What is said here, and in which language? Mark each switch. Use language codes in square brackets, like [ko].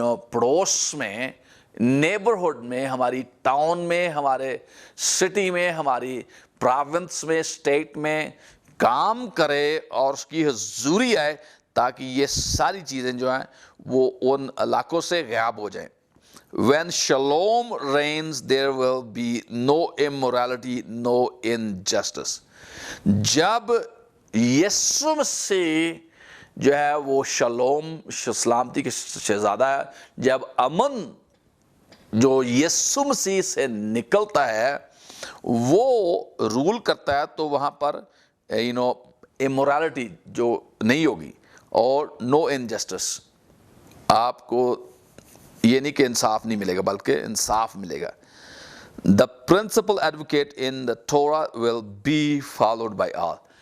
[ur] پڑوس میں, نیبرہڈ میں, ہماری ٹاؤن میں, ہمارے سٹی میں, ہماری پراونس میں, اسٹیٹ میں کام کرے اور اس کی حضوری آئے تاکہ یہ ساری چیزیں جو ہیں وہ ان علاقوں سے غائب ہو جائیں. [en] When shalom reigns, there will be no immorality, no injustice. [ur] جب یسوع مسیح جو ہے وہ شلوم, سلامتی کے شہزادہ ہے, جب امن جو یسوع مسیح سے نکلتا ہے وہ رول کرتا ہے تو وہاں پر امورالٹی جو نہیں ہوگی اور [en] No injustice. [ur] آپ کو یہ نہیں کہ انصاف نہیں ملے گا بلکہ انصاف ملے گا. [en] The principal advocate in the Torah will be followed by all.